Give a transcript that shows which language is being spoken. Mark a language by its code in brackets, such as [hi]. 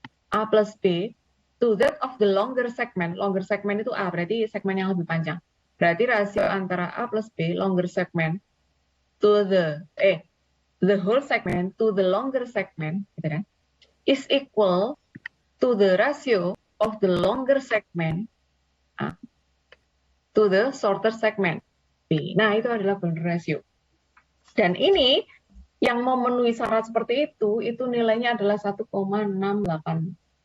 [en] A plus B to that of the longer segment. Longer segment [id] itu A, berarti segmen yang lebih panjang. Berarti rasio antara [en] A plus B, longer segment, to the whole segment to the longer segment, [id] gitu kan, [en] is equal to the ratio of the longer segment to the shorter segment B. [id] Nah, itu adalah golden ratio. Dan ini yang memenuhi syarat seperti itu nilainya adalah 1,618.